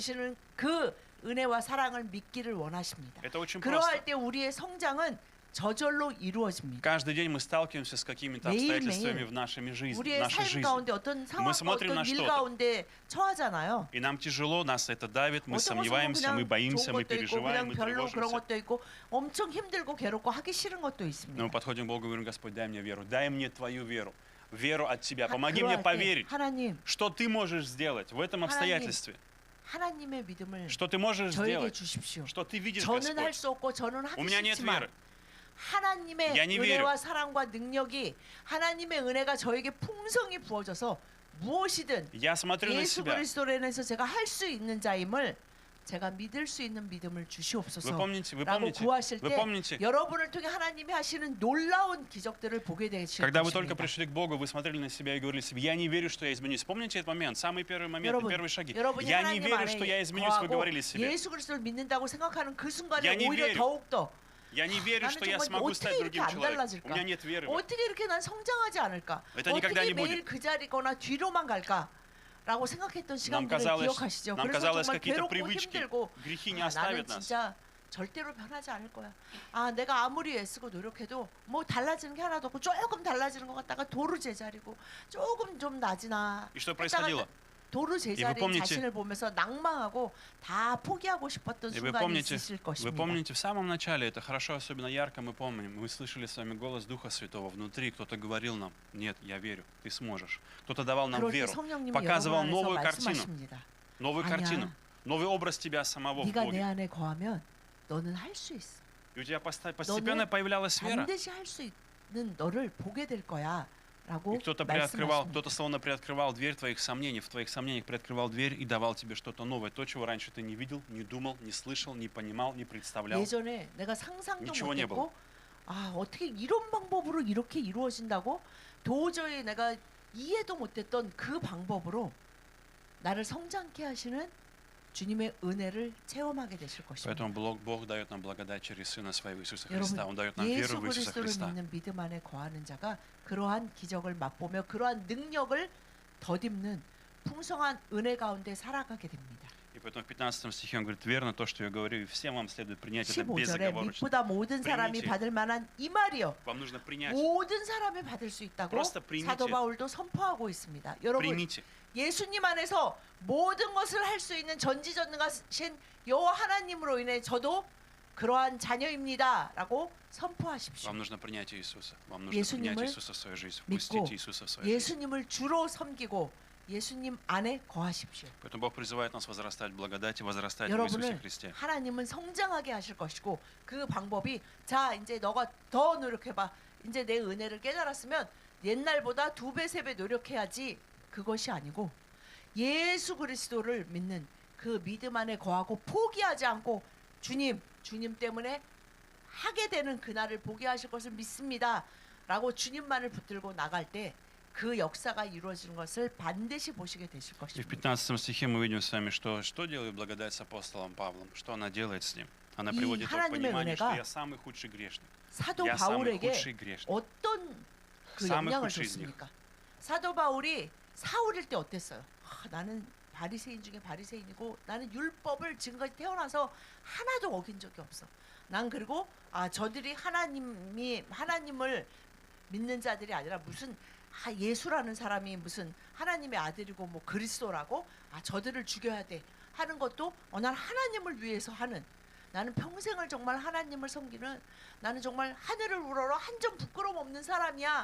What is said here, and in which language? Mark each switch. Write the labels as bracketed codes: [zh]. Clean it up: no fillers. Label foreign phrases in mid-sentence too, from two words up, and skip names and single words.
[ko] 부어지시는 그 은혜와 사랑을 믿기를 원하십니다. [ru] Это очень просто. [ko] 그러할 때 우리의 성장은 저절로 이루어집니다. [ru] Каждый день мы сталкиваемся с какими-то [ko] 매일매일 [ru] обстоятельствами в нашей жизни. [ko] 우리의 [ru] нашей [ko] 삶 [ru] жизни. [ko] 가운데 어떤 상황, [ru] смотрим [ko] 어떤 [ru] на [ko] 일 [ru] что-то. [ko] 가운데 처하잖아요. [ru] И нам тяжело, нас это давит, мы [ko] 어떤 것은 [ru] сомневаемся, мы [ko] 그냥 [ru] боимся, [ko] 좋은 [ru] мы [ko] 것도 있고 [ru] переживаем, [ko] 그냥 [ru] мы [ko] 별로 그런 [ru] тревожимся. [ko] 것도 있고 엄청 힘들고 괴롭고 하기 싫은 것도 [ru] Но [ko] 있습니다. [ru] мы подходим к Богу и говорим: Господь, дай мне веру, дай мне Твою веру, веру от Тебя, [ko] 하- [ru] помоги мне [ko] 그러할 때 [ru] поверить, [ko] 하나님, [ru] что Ты можешь сделать в этом обстоятельстве, [ko] 하나님의 믿음을 [ru] что Ты можешь [ko] 저에게 [ru] сделать, [ko] 주십시오. [ru] что Ты видишь, [ko] 저는 할 [ru] Господь. [ko] 수 없고 저는 하기 [ru] У меня нет [ko] 싫지만 [ru] веры. [ko] 하나님의 [ru] Я не [ko] 은혜와 사랑과 능력이 하나님의 은혜가 저에게 풍성히 부어져서 무엇이든 [ru] Я смотрю на [ko] 예수 [ru] себя. [ko] 그리스도로 인해서 제가 할 수 있는 자임을 제가 믿을 수 있는 믿음을 [ru] Вы [ko] 주시옵소서. [ru] помните, [ko] 라고 구하실 [ru] вы [ko] 때 [ru] помните, [ko] 여러분을 통해 하나님이 하시는 놀라운 기적들을 보게 되실 [ru] когда вы только [ko] 것입니다. [ru] пришли к Богу, вы смотрели на себя и говорили себе: я не верю, что я изменюсь. Помните этот момент, самый первый момент, [ko] 여러분, [ru] первые шаги. [ko] 여러분이 [ru] Я не [ko] 하나님 [ru] верю, что я [ko] 안에 [ru] изменюсь, вы [ko] 거하고 [ru] говорили себе. [ko] 예수 그리스도를 믿는다고 생각하는 그 순간에 [ru] Я не [ko] 오히려 [ru] верю. [ko] 더욱 더 [ru] Я не верю, [ko] 나는 [ru] что я [ko] 정말 [ru] смогу стать [ko] 어떻게 [ru] другим [ko] 이렇게 안 [ru] человеком. [ko] 달라질까? [ru] У меня нет веры. в это. [ko] 어떻게 이렇게 난 성장하지 않을까? [ru] Это никогда [ko] 어떻게 [ru] не [ko] 매일 [ru] будет. [ko] 그 자리거나 뒤로만 갈까? 라고 생각했던 [ru] Нам [ko] 시간들을 [ru] казалось, [ko] 기억하시죠? [ru] нам [ko] 그래서 [ru] казалось, [ko] 정말 [ru] какие-то [ko] 괴롭고 [ru] привычки, [ko] 힘들고 [ru] грехи не [ko] 나는 [ru] оставят нас. [ko] 진짜 절대로 변하지 않을 거야. 아, 내가 아무리 애쓰고 노력해도 뭐 달라지는 게 하나도 없고 조금 달라지는 것 같다가 도루 제자리고 조금 좀 나지나 [ru] И что [ko] 했다가 [ru] происходило? [ko] 도루 제자리인 [ru] помните- [ko] 자신을 보면서 낭망하고 다 포기하고 싶었던 [ru] И вы [ko] 순간이 [ru] помните, [ko] 있으실 [ru] вы [ko] 것입니다. [ru] помните, в самом начале, это хорошо, особенно ярко мы помним, мы слышали с вами голос Духа Святого внутри, кто-то говорил нам: нет, я верю, ты сможешь. Кто-то давал нам [ko] 그럴 때 [ru] веру, [ko] 성령님이 [ru] показывал [ko] 여러분 안에서 [ru] новую картину, [ko] 말씀하십니다. [ru] новую [ko] 아니야. [ru] картину, новый образ тебя самого в [ko] 네가 내 [ru] Боге. [ko] 안에 거하면 너는 할 수 있어. [ru] И у тебя постепенно появлялась вера. [ko] 반드시 할 수 있는 너를 보게 될 거야. 라고 [ru] И кто-то приоткрывал, [ko] 말씀하십니다. [ru] кто-то словно приоткрывал дверь твоих сомнений, в твоих сомнениях приоткрывал дверь и давал тебе что-то новое, то, чего раньше ты не видел, не думал, не слышал, не понимал, не представлял. [ko] 예전에 내가 상상도 [ru] ничего не [ko] 못했고 아 어떻게 이런 방법으로 이렇게 이루어진다고 도저히 내가 이해도 못했던 그 방법으로 나를 성장케 하시는 주님의 은혜를 체험하게 되실 것입니다. [ru] Поэтому Бог дает нам благодать через Сына Своего Иисуса [ko] 여러분, [ru] Христа. Он дает нам [ko] 예수 [ru] веру в Иисуса [ko] 그리스도를 [ru] Христа. [ko] 믿는 믿음 안에 거하는 자가 그러한 기적을 맛보며 그러한 능력을 덧입는 풍성한 은혜 가운데 살아가게 됩니다. [ru] И поэтому в 15 стихе он говорит: верно то, что я говорю, и всем вам следует принять это [ko] 15절에 [ru] безоговорочно. [ko] 믿보다 모든 사람이 [ru] Примите. [ko] 받을 만한 이 말이요. [ru] Вам нужно принять. [ko] 모든 사람이 받을 수 있다고 [ru] Просто примите. [ko] 사도 바울도 선포하고 있습니다. 여러분 [ru] Примите. [ko] 예수님 안에서 모든 것을 할 수 있는 전지전능하신 여호와 하나님으로 인해 저도 그러한 자녀입니다라고 선포하십시오. [ru] Вам нужно принять Иисуса. Вам нужно [ko] 예수님을 [ru] принять Иисуса в свою жизнь. [ko] 믿고 [ru] Впустите Иисуса в свою жизнь. [ko] 예수님을 주로 섬기고 예수님 안에 거하십시오. [ru] Поэтому Бог призывает нас возрастать в благодати, возрастать в Иисусе [ko] 여러분을 [ru] Христе. [ko] 하나님은 성장하게 하실 것이고 그 방법이 자 이제 너가 더 노력해봐. 이제 내 은혜를 깨달았으면 옛날보다 2배 3배 노력해야지 그것이 아니고 예수 그리스도를 믿는 그 믿음 안에 거하고 포기하지 않고 주님 때문에 하게 되는 그날을 보게 하실 것을 믿습니다 라고 주님만을 붙들고 나갈 때 그 역사가 이루어지는 것을 반드시 보시게 되실 [ru] И в [ko] 것입니다. [ru] 15 стихе мы видим с вами, что делает благодать с апостолом Павлом, что она делает с ним. Она [ko] 이 [ru] приводит его к [ko] 하나님의 [ru] пониманию, что [ko] 은혜가 [ru] я самый худший грешник. [ko] 사도 [ru] Я самый [ko] 바울에게 [ru] худший грешник. [ko] 어떤 그 [ru] самый [ko] 영향을 [ru] худший из них. [ko] 줬습니까? 사도 바울이 사울일 때 어땠어요? 나는 바리새인 중에 바리새인이고 나는 율법을 지금까지 태어나서 하나도 어긴 적이 없어. 난 그리고 저들이 하나님을 믿는 자들이 아니라 무슨 예수라는 사람이 무슨 하나님의 아들이고 뭐 그리스도라고 저들을 죽여야 돼 하는 것도 난 하나님을 위해서 하는 나는 평생을 정말 하나님을 섬기는 나는 정말 하늘을 우러러 한 점 부끄럼 없는 사람이야.